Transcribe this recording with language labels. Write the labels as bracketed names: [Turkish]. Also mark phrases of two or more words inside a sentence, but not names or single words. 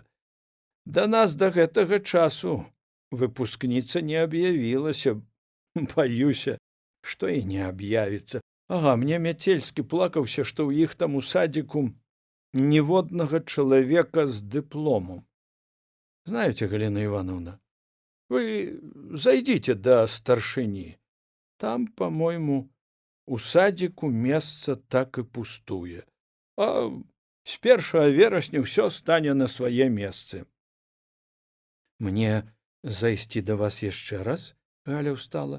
[Belarusian] Да нас да гэтага часу выпускніца не аб'явілася. Баюся, што і не аб'явіцца. Ага, мне Мяцельскі плакаўся, што ў іх там у садзіку ніводнага чалавека з дыпломом. [Russian] Знаете, Галина Ивановна, вы зайдите до старшыні. [Belarusian] Там, по-моему, у садзіку месца так і пустуе. А з 1 верасня ўсё стане на свае месцы. Мне зайсці да вас яшчэ раз? Галя ўстала.